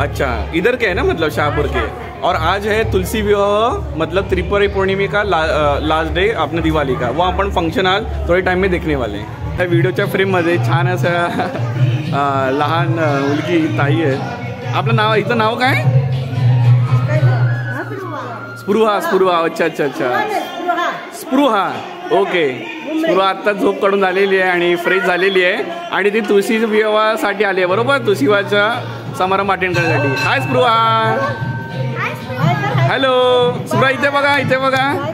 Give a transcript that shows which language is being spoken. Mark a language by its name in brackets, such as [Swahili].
[Hindi] अच्छा, इधर के है ना, मतलब शाहपुर के। और आज है तुलसी विवाह, मतलब त्रिपुरी पूर्णिमा का लास्ट डे अपने दिवाली का। वो अपन फंक्शन आज थोड़े टाइम में देखने वाले हैं। [Marathi] त्या व्हिडिओच्या फ्रेममध्ये छान असं लहान मुलगी ताई आहे। आपलं नाव, हिचं नाव काय? स्पृहा। [Hindi] स्पृहा, अच्छा अच्छा अच्छा, स्पृहा, ओके। [Marathi] स्पृहा आत्ता झोप काढून झालेली आहे आणि फ्रेश झालेली आहे आणि ती तुळशी विवाहासाठी आली आहे बरोबर, तुळशी विवाहाचा समारंभ अटेंड करण्यासाठी। हाय स्पृहा। हॅलो स्पृहा, इथे बघा, इथे बघा।